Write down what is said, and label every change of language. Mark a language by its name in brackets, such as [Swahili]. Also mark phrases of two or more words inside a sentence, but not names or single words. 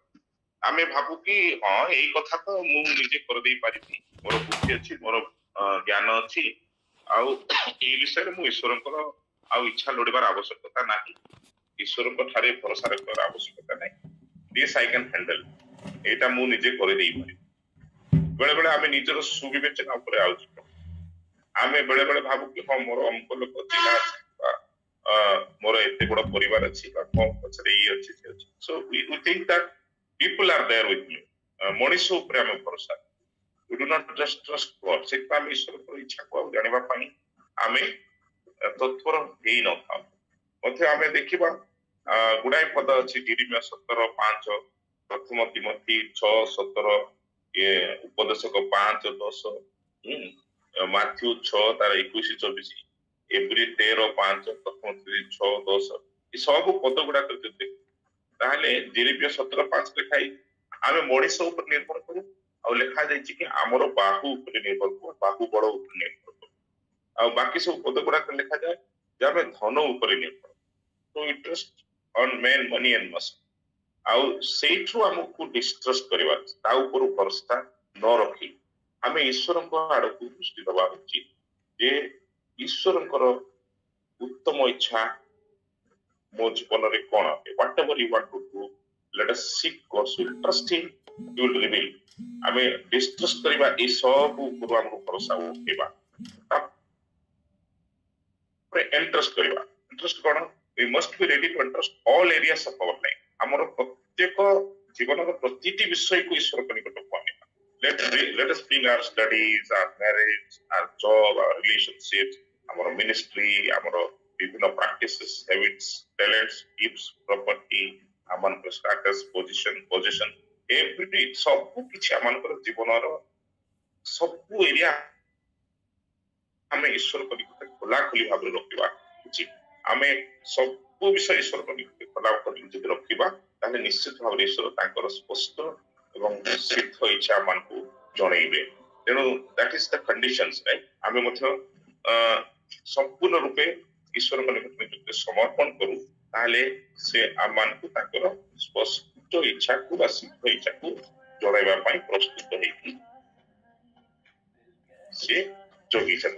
[Odia] ଆମେ ଭାବୁ କି ହଁ ଏଇ କଥା ତ ମୁଁ ନିଜେ କରିଦେଇ ପାରିବି, ମୋର ବୁଦ୍ଧି ଅଛି, ମୋର ଜ୍ଞାନ ଅଛି, ଆଉ ଏଇ ବିଷୟରେ ମୁଁ ଈଶ୍ୱରଙ୍କର ଆଉ ଇଚ୍ଛା ଲୋଡ଼ିବାର ଆବଶ୍ୟକତା ନାହିଁ, ଈଶ୍ୱରଙ୍କ ଠାରେ ଭରସା ରଖିବାର ଆବଶ୍ୟକତା ନାହିଁ, [English] this I can handle, [Odia] ଏଇଟା ମୁଁ ନିଜେ କରିଦେଇ ପାରିବି। ବେଳେ ବେଳେ ଆମେ ନିଜର ସୁବିବେଚନା ଉପରେ ଆଉଜି ପଡୁ। ଆମେ ବେଳେ ବେଳେ ଭାବୁ କି ହଁ ମୋର ଅମୁକ ଲୋକ ଚିହ୍ନା ଅଛି, ମୋର ଏତେ ବଡ ପରିବାର ଅଛି, ବା କଣ ପଛରେ ଇଏ ଅଛି ସେ ଅଛି, [English] so we think that people are there with me, [Odia] ମଣିଷ ଉପରେ ଆମେ ଭରସା, [English] we do not just trust God। [Odia] ସେଥିପାଇଁ ଆମେ ଈଶ୍ୱରଙ୍କର ଇଚ୍ଛାକୁ ଆଉ ଜାଣିବା ପାଇଁ ଆମେ ତତ୍ପର ହେଇନଥାଉ। ମଧ୍ୟ ଆମେ ଦେଖିବା ଗୁଡାଏ ପଦ ଅଛି, ଯେରେମିୟା 17:5, ପ୍ରଥମ ତିମୋଥୀ 6:17, ଉପଦେଶକ 5:10, ମାଥ୍ୟୁ 6 ତାର 21-24, ଏପ୍ରିଲ 13:5, ପ୍ରଥମ 6:10, ଏ ସବୁ ପଦ ଗୁଡାକ ଯଦି ତାହେଲେ ଯେରେମିୟା 17:5 ଲେଖାଇ ଆମେ ମଣିଷ ଉପରେ ନିର୍ଭର କରୁ, ଆଉ ଲେଖା ଯାଇଛି କି ଆମର ବାହୁ ଉପରେ ନିର୍ଭର କରୁ, ବାହୁ ବଳ ଉପରେ ନିର୍ଭର କରୁ, ଆଉ ବାକି ସବୁ ପଦ ଗୁଡାକ ଲେଖାଯାଏ ଯେ ଆମେ ଧନ ଉପରେ ନିର୍ଭର, [English] so interest on men, money and muscle, [Odia] ଆଉ ସେଇଠୁ ଆମକୁ ଡିଷ୍ଟ୍ରଷ୍ଟ କରିବା, ତା ଉପରୁ ଭରସା ନ ରଖି ଆମେ ଈଶ୍ୱରଙ୍କ ଆଡକୁ ଦୃଷ୍ଟି ଦେବା ଉଚିତ, ଯେ ଈଶ୍ୱରଙ୍କର ଉତ୍ତମ ଇଚ୍ଛା ମୋ ଜୀବନରେ କଣ, [English] whatever you want to do, let us seek God's will, trust him, he will reveal। [Odia] ଆମେ ଡିଷ୍ଟ୍ରଷ୍ଟ କରିବା ଏ ସବୁ ଉପରୁ ଆମକୁ ଭରସା ଉଠେଇବା, ତାପରେ ଏଣ୍ଟ୍ରଷ୍ଟ କରିବା। ଏଣ୍ଟ୍ରଷ୍ଟ କଣ? [English] we must be ready to entrust all areas of our life। [Odia] ଆମର ପ୍ରତ୍ୟେକ ଜୀବନର ପ୍ରତିଟି ବିଷୟକୁ ଈଶ୍ୱରଙ୍କ ନିକଟକୁ ଆଣିବା। [English] let us bring our studies, our marriage, our job, our relationships, [Odia] ଆମର ministry, ଆମର ବିଭିନ୍ନ [English] practices, habits, talents, gifts, property, [Odia] ଆମମାନଙ୍କର [English] status, possession, every [Odia] ସବୁ କିଛି ଆମମାନଙ୍କର ଜୀବନର ସବୁ ଏରିଆ ଆମେ ଈଶ୍ୱରଙ୍କ ନିକଟରେ ଖୋଲାଖୋଲି ଭାବରେ ରଖିବା ଉଚିତ। ଆମେ ସବୁ ବିଷୟ ଈଶ୍ୱରଙ୍କ ନିକଟରେ ଖୋଲା କରି ଯଦି ରଖିବା, ତାହେଲେ ନିଶ୍ଚିତ ଭାବରେ ଈଶ୍ୱର ତାଙ୍କର ସ୍ପଷ୍ଟ ଏବଂ ସିଦ୍ଧ ଇଚ୍ଛା ଆମମାନଙ୍କୁ ଜଣେଇବେ। ତେଣୁ [English] that is the conditions, right? [Odia] ଆମେ ମଧ୍ୟ ସମ୍ପୂର୍ଣ୍ଣ ରୂପେ ଈଶ୍ୱରଙ୍କ ନିକଟରେ ସମର୍ପଣ କରୁ, ତାହେଲେ ସେ ଆମମାନଙ୍କୁ ତାଙ୍କର ସ୍ପଷ୍ଟ ଇଚ୍ଛାକୁ ବା ସିଦ୍ଧ ଇଚ୍ଛାକୁ ଜଣାଇବା ପାଇଁ ପ୍ରସ୍ତୁତ ହେଇକି ସେ ଜଗିଛନ୍ତି।